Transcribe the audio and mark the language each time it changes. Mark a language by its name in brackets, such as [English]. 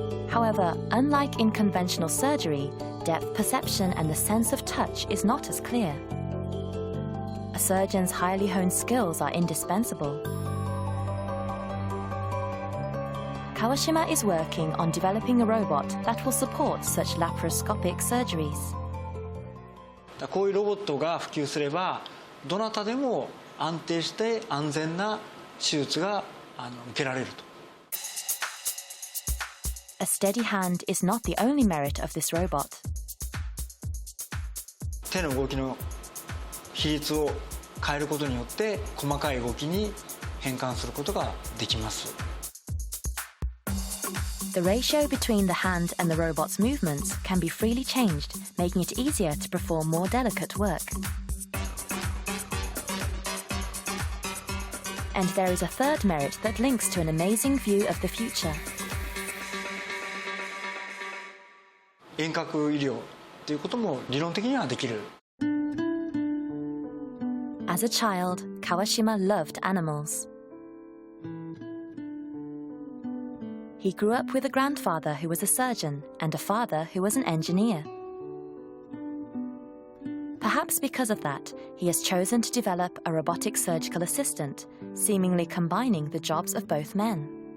[English] However, unlike in conventional surgery, depth perception and the sense of touch is not as clear. A surgeon's highly honed skills are indispensable. Kawashima is working on developing a robot that will support such laparoscopic surgeries. [Japanese] こういうロボットが普及すれば、どなたでも安定して安全な手術が受けられると。 [English] A steady hand is not the only merit of this robot. [Japanese] 手の動きの比率を変えることによって細かい動きに変換することができます。 [English] The ratio between the hand and the robot's movements can be freely changed, making it easier to perform more delicate work. And there is a third merit that links to an amazing view of the future. [Japanese] 遠隔医療ということも理論的にはできる。 [English] As a child, Kawashima loved animals. He grew up with a grandfather who was a surgeon and a father who was an engineer. Perhaps because of that, he has chosen to develop a robotic surgical assistant, seemingly combining the jobs of both men.